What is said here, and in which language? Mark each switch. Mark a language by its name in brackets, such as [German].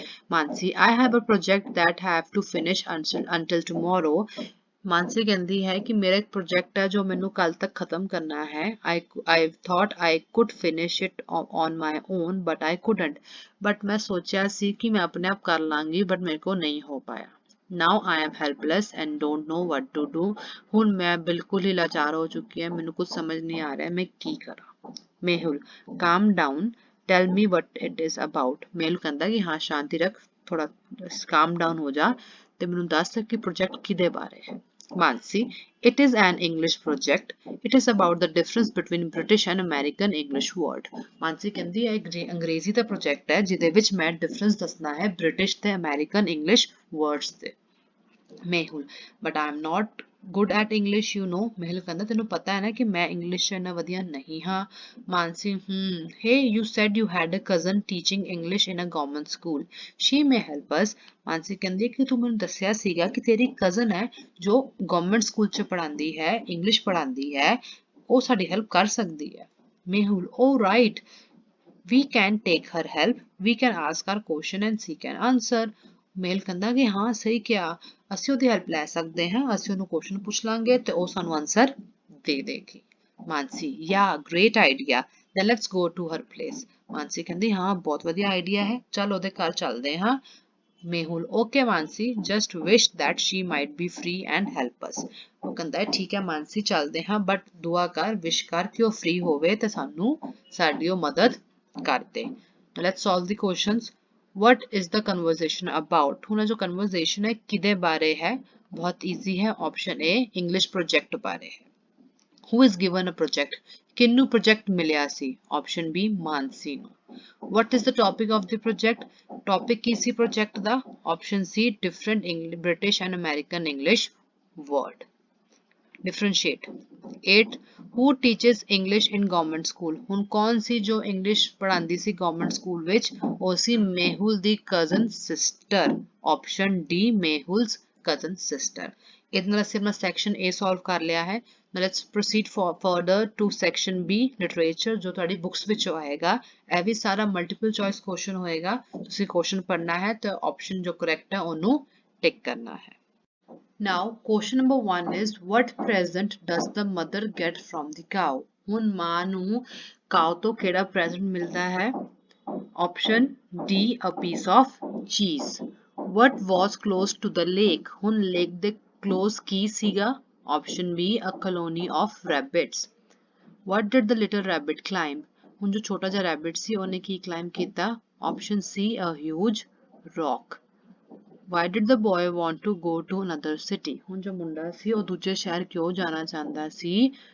[English] Mansi, I have a project that have to finish until tomorrow। [Punjabi] Mansi ਕਹਿੰਦੀ ਹੈ ਕਿ ਮੇਰਾ ਇੱਕ ਪ੍ਰੋਜੈਕਟ ਹੈ ਜੋ ਮੈਨੂੰ ਕੱਲ ਤੱਕ ਖਤਮ ਕਰਨਾ ਹੈ। [English] I thought I could finish it on my own but I couldn't। [Punjabi] But ਮੈਂ ਸੋਚਿਆ ਸੀ ਕਿ ਮੈਂ ਆਪਣੇ ਆਪ ਕਰ ਲਾਂਗੀ ਬਟ ਮੇਰੇ ਕੋਲ ਨਹੀਂ ਹੋ ਪਾਇਆ। [English] Now I am helpless and don't know what to do। [Punjabi] ਹੁਣ ਮੈਂ ਬਿਲਕੁਲ ਹੀ ਲਾਚਾਰ ਹੋ ਚੁੱਕੀ ਹਾਂ, ਮੈਨੂੰ ਕੁਝ ਸਮਝ ਨਹੀਂ ਆ ਰਿਹਾ ਮੈਂ ਕੀ ਕਰਾਂ। [English] Mehul, calm down, tell me what it is about। [Punjabi] Mehul ਕਹਿੰਦਾ ਕਿ ਹਾਂ ਸ਼ਾਂਤੀ ਰੱਖ, ਥੋੜਾ calm down ਹੋ ਜਾ ਤੇ ਮੈਨੂੰ ਦੱਸ ਕਿ ਪ੍ਰੋਜੈਕਟ ਕਿਹਦੇ ਬਾਰੇ ਹੈ। [English] Mansi, it is an English project। It is about the difference between British and American English word। [Punjabi] Mansi ਕਹਿੰਦੀ ਹੈ ਅੰਗਰੇਜ਼ੀ ਦਾ ਪ੍ਰੋਜੈਕਟ ਹੈ ਜਿਹਦੇ ਵਿੱਚ ਮੈਂ ਡਿਫਰੈਂਸ ਦੱਸਣਾ ਹੈ ਬ੍ਰਿਟਿਸ਼ ਤੇ ਅਮਰੀਕਨ ਇੰਗਲਿਸ਼ ਵਰਡਸ ਦੇ। Mehul, [English] but I am not good at English you know। [Punjabi] Mehul ਕਹਿੰਦਾ ਤੈਨੂੰ ਪਤਾ ਹੈ ਨਾ ਕਿ ਮੈਂ ਇੰਗਲਿਸ਼ 'ਚ ਇੰਨਾ ਵਧੀਆ ਨਹੀਂ ਹਾਂ। [English] Mansi, hey you said you had a cousin teaching English in a government school, she may help us। [Punjabi] Mansi ਕਹਿੰਦੀ ਹੈ ਕਿ ਤੂੰ ਮੈਨੂੰ ਦੱਸਿਆ ਸੀਗਾ ਕਿ ਤੇਰੀ ਕਜ਼ਨ ਹੈ ਜੋ ਗਵਰਨਮੈਂਟ ਸਕੂਲ 'ਚ ਪੜ੍ਹਾਉਂਦੀ ਹੈ, ਇੰਗਲਿਸ਼ ਪੜ੍ਹਾਉਂਦੀ ਹੈ, ਉਹ ਸਾਡੀ ਹੈਲਪ ਕਰ ਸਕਦੀ ਹੈ। [English] Mehul, oh right, we can take her help, we can ask her question and she can answer। [Punjabi] ਮੇਲ ਕਹਿੰਦਾ ਕਿ ਹਾਂ ਸਹੀ ਕਿਹਾ, ਅਸੀਂ ਉਹਦੀ ਹੈਲਪ ਲੈ ਸਕਦੇ ਹਾਂ, ਅਸੀਂ ਉਹਨੂੰ ਕੁਐਸਚਨ ਪੁੱਛ ਲਾਂਗੇ ਤੇ ਉਹ ਸਾਨੂੰ ਆਨਸਰ ਦੇ ਦੇਗੀ। [English] Mansi, yeah great idea, then let's go to her place। [Punjabi] Mansi ਕਹਿੰਦੀ ਹਾਂ ਬਹੁਤ ਵਧੀਆ ਆਈਡੀਆ ਹੈ, ਚੱਲ ਉਹਦੇ ਘਰ ਚੱਲਦੇ ਹਾਂ। [English] Mehul, okay Mansi, just wish that she might be free and help us। [Punjabi] ਉਹ ਕਹਿੰਦਾ ਹੈ ਠੀਕ ਹੈ ਮਾਨਸੀ ਚੱਲਦੇ ਹਾਂ ਬਟ ਦੁਆ ਕਰ, ਵਿਸ਼ ਕਰ ਕਿ ਉਹ ਫ੍ਰੀ ਹੋਵੇ ਤੇ ਸਾਨੂੰ ਸਾਡੀ ਉਹ ਮਦਦ ਕਰ ਦੇ। [English] Let's solve the questions। What is the conversation about? [Punjabi] ਹੁਣ ਜੋ conversation ਹੈ ਕਿਹਦੇ ਬਾਰੇ ਹੈ? ਬਹੁਤ ਈਜ਼ੀ ਹੈ, ਆਪਸ਼ਨ ਏ ਇੰਗਲਿਸ਼ ਪ੍ਰੋਜੈਕਟ ਬਾਰੇ ਹੈ। [English] Who is given a project? [Punjabi] ਕਿਹਨੂੰ ਪ੍ਰੋਜੈਕਟ ਮਿਲਿਆ ਸੀ? ਆਪਸ਼ਨ ਬੀ ਮਾਨਸੀ ਨੂੰ। [English] What is the topic of the project? [Punjabi] Topic Ki ਸੀ project ਦਾ? [English] Option ਸੀ different British and American English word। Differentiate। 8 Who teaches English in government school? [Punjabi] ਹੁਣ ਕੌਣ ਸੀ ਜੋ English ਪੜ੍ਹਾਉਂਦੀ ਸੀ government school ਵਿੱਚ? ਉਹ ਸੀ ਮੇਹੁਲ ਦੀ cousin sister. Option D ਮੇਹੁਲਸ cousin sister. ਇਹਦੇ ਨਾਲ ਅਸੀਂ ਆਪਣਾ ਸੈਕਸ਼ਨ A ਸੋਲਵ ਕਰ ਲਿਆ ਹੈ। [English] Now let's proceed further to section B, literature, [Punjabi] ਜੋ ਤੁਹਾਡੀ ਬੁੱਕਸ ਵਿੱਚੋਂ ਆਏਗਾ। ਇਹ ਵੀ ਸਾਰਾ ਮਲਟੀਪਲ ਚੋਇਸ ਕੁਐਸਚਨ ਹੋਏਗਾ, ਤੁਸੀਂ ਕੁਐਸਚਨ ਪੜ੍ਹਨਾ ਹੈ ਤੇ ਆਪਸ਼ਨ ਜੋ ਕਰੈਕਟ ਹੈ ਉਹਨੂੰ ਟਿਕ ਕਰਨਾ ਹੈ। [English] Now, question number 1 is what present does the mother get from the cow? [Punjabi] ਹੁਣ ਮਾਂ ਨੂੰ ਕਾਉ ਤੋਂ ਕਿਹੜਾ ਪ੍ਰੈਜ਼ੈਂਟ ਮਿਲਦਾ ਹੈ? [English] Option D, a piece of cheese। What was close to the lake? [Punjabi] ਹੁਣ lake ਦੇ close ਕੀ ਸੀਗਾ? [English] Option B, a colony of rabbits। What did the little rabbit climb? [Punjabi] ਹੁਣ ਜੋ ਛੋਟਾ ਜਿਹਾ rabbit ਸੀ ਉਹਨੇ ਕੀ climb ਕੀਤਾ? [English] Option C, a huge rock। Why did the boy want to go to another city? [Punjabi] ਹੁਣ ਜੋ ਮੁੰਡਾ ਸੀ ਉਹ ਦੂਜੇ ਸ਼ਹਿਰ ਕਿਉਂ ਜਾਣਾ ਚਾਹੁੰਦਾ ਸੀ?